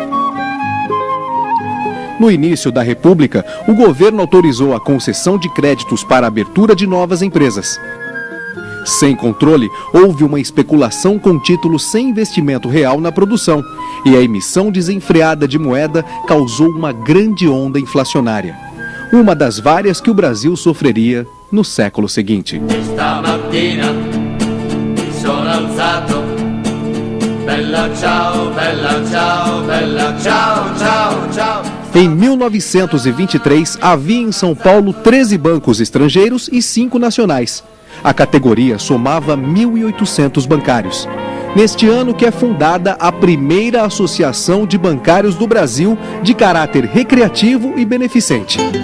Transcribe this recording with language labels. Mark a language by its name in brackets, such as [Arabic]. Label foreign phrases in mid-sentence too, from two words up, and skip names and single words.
[Portuguese] No início da República, o governo autorizou a concessão de créditos para a abertura de novas empresas. Sem controle, houve uma especulação com títulos sem investimento real na produção, e a emissão desenfreada de moeda causou uma grande onda inflacionária. Uma das várias que o Brasil sofreria no século seguinte. [Italian] Stamattina mi sono alzato, bella ciao, bella ciao, bella ciao, ciao, ciao. [Portuguese] Em 1923, havia em São Paulo 13 bancos estrangeiros e 5 nacionais. A categoria somava 1.800 bancários. Neste ano que é fundada a primeira Associação de Bancários do Brasil, de caráter recreativo e beneficente.